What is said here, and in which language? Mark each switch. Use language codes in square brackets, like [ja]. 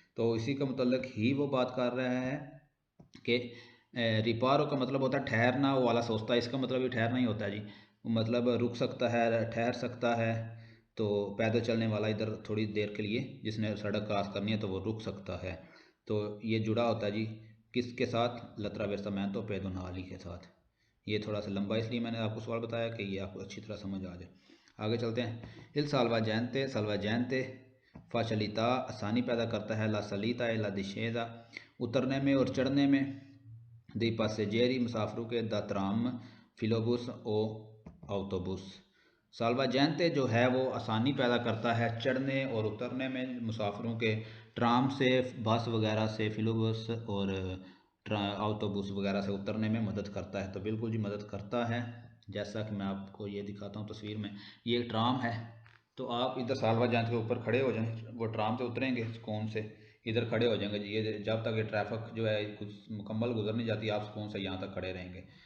[hi] तो इसी का मतलब ही वो बात कर रहा है कि रिपारो का मतलब होता है ठहरना, वो वाला सोचता है, इसका मतलब भी ठहरना ही होता है जी, मतलब रुक सकता है, ठहर सकता है। तो पैदल चलने वाला इधर थोड़ी देर के लिए जिसने सड़क क्रॉस करनी है तो वो रुक सकता है। तो ये जुड़ा होता है जी किसके साथ, l'attraversamento pedonali के साथ। ये थोड़ा सा लंबा इसलिए मैंने आपको सवाल बताया कि ये आपको अच्छी तरह समझ आ जाए। आगे चलते हैं। [it] il salvagente facilità [hi] आसानी पैदा करता है, [it] la salita e la discesa [hi] उतरने में और चढ़ने में, [it] dei passeggeri [hi] मुसाफिरों के, [it] da tram filobus o autobus। [hi] साल्वाजेंते जो है वो आसानी पैदा करता है चढ़ने और उतरने में मुसाफिरों के, ट्राम से, बस वगैरह से, फिलोबस और ऑटोबस वगैरह से उतरने में मदद करता है। तो बिल्कुल जी मदद करता है, जैसा कि मैं आपको ये दिखाता हूँ तस्वीर में, ये एक ट्राम है तो आप इधर साल्वाजेंते के ऊपर खड़े हो जाएं, वो ट्राम से उतरेंगे सुकून से, इधर खड़े हो जाएंगे जी, ये जब तक ये ट्रैफिक जो है कुछ मुकम्मल गुजर नहीं जाती आप सुकून से यहाँ तक खड़े रहेंगे।